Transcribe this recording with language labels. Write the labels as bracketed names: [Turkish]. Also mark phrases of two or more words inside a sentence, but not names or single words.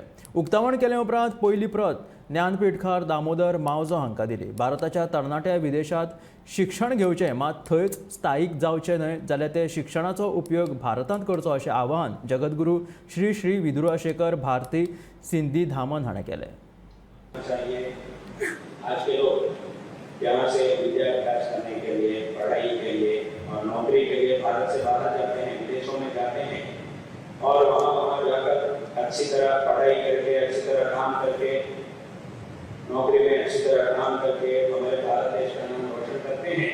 [Konkani] उक्तावण केले उपरांत पयली प्रत ज्ञानपीठकार दामोदर मावजो हांकां दिली. भारताच्या तरणाट्या विदेशांत शिक्षण घेवचें मात थंयच स्थायीक जावचें न्हय जाल्यार ते शिक्षणाचो उपयोग भारतांत करचो अशें आवाहन जगद्गुरू श्री श्री विधुशेखर भारती सिन्निधानम हाणें केलें. [Hindi] चाहिए आज के लोग यहाँ से विद्याभ्यास करने के लिए, पढ़ाई के लिए और नौकरी के लिए भारत से बाहर जाते हैं, विदेशों में जाते हैं और वहाँ जाकर अच्छी तरह पढ़ाई करके, अच्छी तरह काम करके, नौकरी में अच्छी तरह काम करके हमारे भारत देश का नाम रोशन करते हैं.